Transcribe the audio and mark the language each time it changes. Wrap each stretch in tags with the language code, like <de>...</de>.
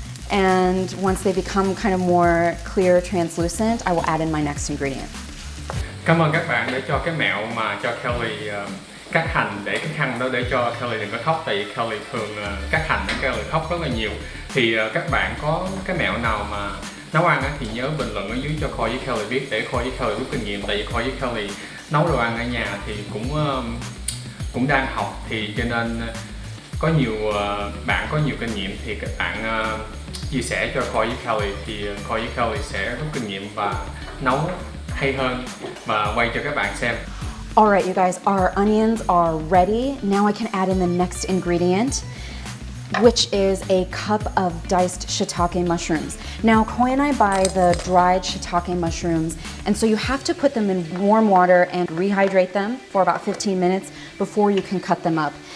<en>And once they become kind of more clear, translucent, I will add in my next ingredient.</en> <vi>Cảm ơn các bạn đã cho cái mẹo mà cho Kelly cắt hành, để cái khăn đó để cho Kelly đừng có khóc, tại vì Kelly thường cắt hành để Kelly khóc rất là nhiều. Thì các bạn có cái mẹo nào mà nấu ăn thì nhớ bình luận ở dưới cho Khôi với Kelly biết, để Khôi với Kelly rút kinh nghiệm, tại vì Khôi với Kelly nấu đồ ăn ở nhà thì cũng đang học, thì cho nên có nhiều bạn có nhiều kinh nghiệm thì các bạn chia sẻ cho Khôi với Kelly, thì Khôi với Kelly sẽ rút kinh nghiệm và nấu hay hơn và quay cho các bạn xem.</vi> <en>Alright, you guys, our onions are ready. Now I can add in the next ingredient, which is a cup of diced shiitake mushrooms. Now, Khôi and I buy the dried shiitake mushrooms, and so you have to put them in warm water and rehydrate them for about 15 minutes before you can cut them up.</en>